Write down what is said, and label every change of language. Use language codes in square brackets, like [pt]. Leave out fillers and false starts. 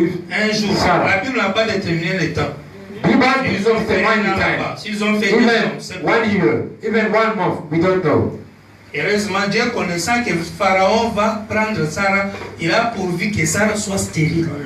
[fr] un jour, la Bible n'a pas déterminé le temps. Ils ont fait s'ils ont fait [en] one year, even 1 month, we don't know. [fr] Heureusement, Dieu connaissant que Pharaon va prendre Sarah, il a pourvu que Sarah soit stérile.